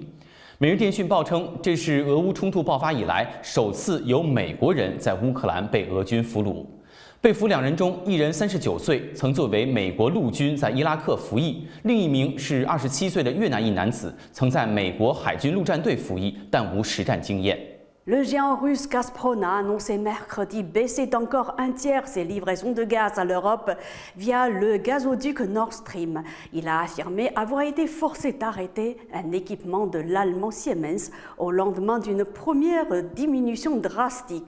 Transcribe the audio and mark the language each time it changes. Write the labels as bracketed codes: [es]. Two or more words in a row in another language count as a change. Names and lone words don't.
[zh] 每日电讯报称，这是俄乌冲突爆发以来首次有美国人在乌克兰被俄军俘虏。被俘2人中，一人39岁，曾作为美国陆军在伊拉克服役；另一名是27岁的越南裔男子，曾在美国海军陆战队服役，但无实战经验。 [fr] Le géant russe Gazprom a annoncé mercredi baisser d'encore un tiers ses livraisons de gaz à l'Europe via le gazoduc Nord Stream. Il a affirmé avoir été forcé d'arrêter un équipement de l'allemand Siemens au lendemain d'une première diminution drastique.